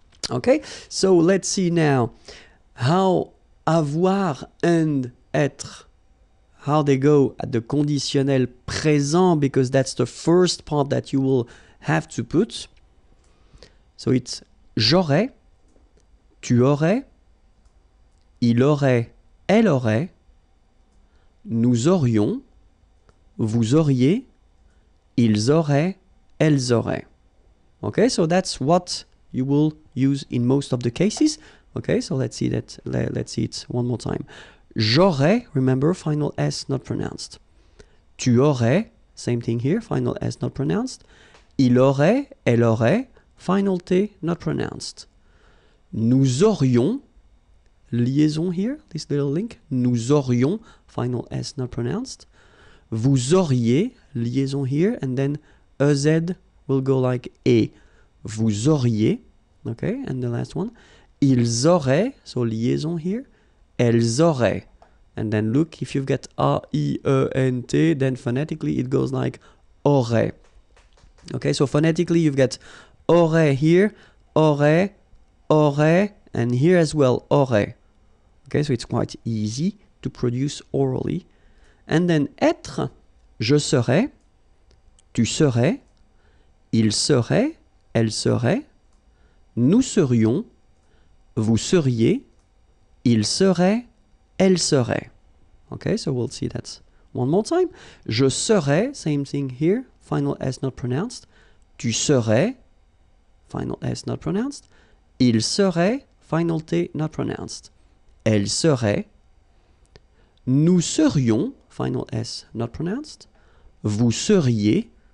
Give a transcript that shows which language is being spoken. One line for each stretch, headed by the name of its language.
English: Okay, so let's see now how avoir and être, how they go at the conditionnel présent, because that's the first part that you will have to put. So it's
French: j'aurais, tu aurais, il aurait, elle aurait, nous aurions, vous auriez, ils auraient, elles auraient.
English: Okay, so that's what you will use in most of the cases. Okay, so let's see that. Let's see it one more time.
French: J'aurais,
English: remember, final S not pronounced.
French: Tu aurais,
English: same thing here, final S not pronounced.
French: Il aurait, elle aurait,
English: final T not pronounced.
French: Nous aurions,
English: liaison here, this little link.
French: Nous aurions,
English: final S not pronounced.
French: Vous auriez,
English: liaison here, and then EZ will go like E.
French: Vous auriez,
English: okay, and the last one.
French: Ils auraient,
English: so liaison here.
French: Elles auraient.
English: And then look, if you've got A-I-E-N-T, then phonetically it goes like aurait. Okay, so phonetically you've got aurait here, aurait, aurait, and here as well, aurait. Okay, so it's quite easy to produce orally. And then
French: être, je serais, tu serais, il serait, elle serait, nous serions, vous seriez, il serait, elle serait.
English: Okay, so we'll see that one more time.
French: Je serais,
English: same thing here, final S not pronounced.
French: Tu serais,
English: final S not pronounced.
French: Il serait,
English: final T not pronounced.
French: Elle serait. Nous serions,
English: final S not pronounced.
French: Vous seriez.